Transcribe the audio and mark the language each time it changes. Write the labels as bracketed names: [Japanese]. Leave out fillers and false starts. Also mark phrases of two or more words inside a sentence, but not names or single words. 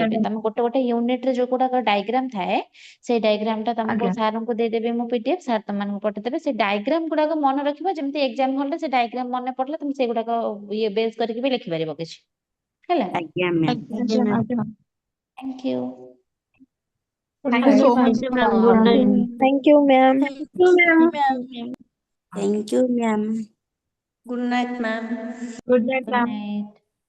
[Odia] ପଠେଇଦେବି, ତମେ ଗୋଟେ ଗୋଟେ ୟୁନିଟ ରେ ଯୋଉ ଗୁଡାକ ଡାଇଗ୍ରାମ ଥାଏ, ସେଇ ଡାଇଗ୍ରାମ ଟା ତମକୁ ଆଜ୍ଞା ସାରଙ୍କୁ ଦେଇଦେବି ମୁଁ PDF, ସାର୍ ତମମାନଙ୍କୁ ପଠେଇଦେବେ, ସେ ଡାଇଗ୍ରାମ ଗୁଡାକ ମନେ ରଖିବ, ଯେମିତି [English] exam hall [Odia] ସେ ଡାଇଗ୍ରାମ ମନେ ପଡିଲେ ତମେ ସେଗୁଡାକ ଇଏ ବେସ୍ କରିକି ବି ଲେଖିପାରିବ କିଛି ହେଲା। ଆଜ୍ଞା ମ୍ୟାମ୍। ଆଜ୍ଞା ମ୍ୟାମ୍। [English] Thank you. Thank you so much, ma'am. Good night. Thank you, ma'am. Thank you, ma'am. Thank you, ma'am. Good night, ma'am. Good night, Good ma'am. night.